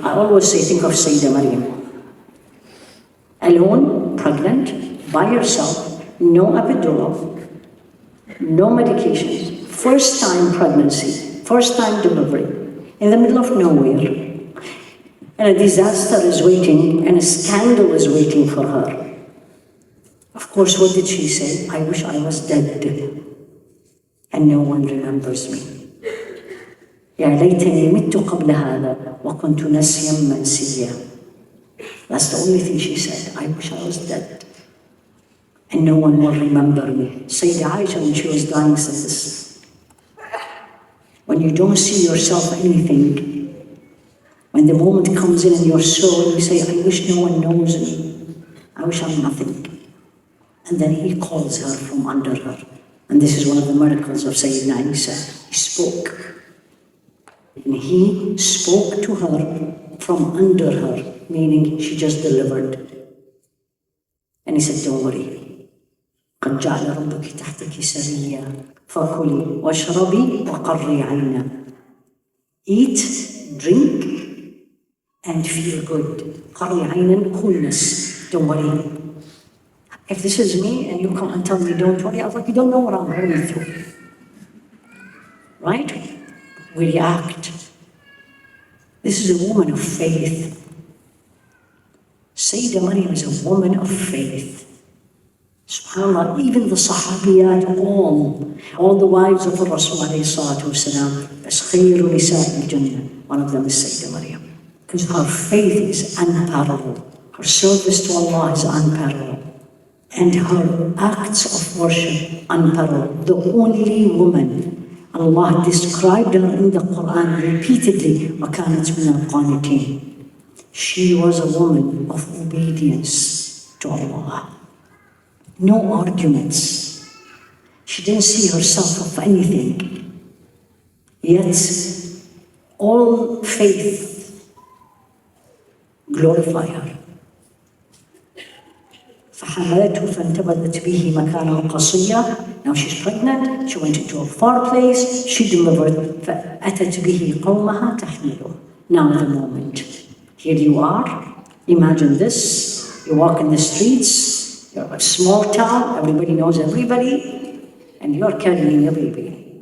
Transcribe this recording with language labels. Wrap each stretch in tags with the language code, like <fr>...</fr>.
<en>I always say, think of Sayyida Maryam. Alone, pregnant, by herself, no epidural, no medications, first time pregnancy, first time delivery, in the middle of nowhere. And a disaster is waiting, and a scandal is waiting for her. Of course, what did she say? I wish I was dead, and no one remembers me.</en> <ar>يا ليتني مت قبل هذا وكنت نسيا منسيا.</ar> <en>That's the only thing she said. I wish I was dead, and no one will remember me. Sayyida Aisha, when she was dying, said this. When you don't see yourself anything, when the moment comes in your soul, you say, I wish no one knows me. I wish I'm nothing. And then he calls her from under her. And this is one of the miracles of Sayyidina Isa. He spoke. And he spoke to her from under her, meaning she just delivered. And he said, don't worry.</en> <ar>قد جعل ربك تحتك سريا فكلي واشربي وقري عينا.</ar> <en>Eat, drink, and feel good.</en> <ar>قري عينا,</ar> <en>coolness. Don't worry. If this is me and you come and tell me don't worry, I was like, you don't know what I'm going through. Right? We react. This is a woman of faith. Sayyida Maryam is a woman of faith. SubhanAllah, even the Sahabiyat, all the wives of Rasul alayhi salatu wasalam, as</en> <ar>khayru nisa'i al-jannah,</ar> <en>one of them is Sayyida Maryam. Because her faith is unparalleled. Her service to Allah is unparalleled. And her acts of worship unparalleled. The only woman, Allah described her in the Qur'an repeatedly,</en> <ar>وَكَانَتْ مِنَ الْقَانِتِينَ.</ar> <en>She was a woman of obedience to Allah. No arguments. She didn't see herself of anything. Yet, all faith glorify her.</en> <ar>فحملته فانتبذت به مكانا قصيا.</ar> <en>Now she's pregnant, she went into a far place, she delivered.</en> <ar>فأتت به قومها تحمله.</ar> <en>Now the moment. Here you are, imagine this, you walk in the streets, you're a small town, everybody knows everybody, and you're carrying a baby.</en>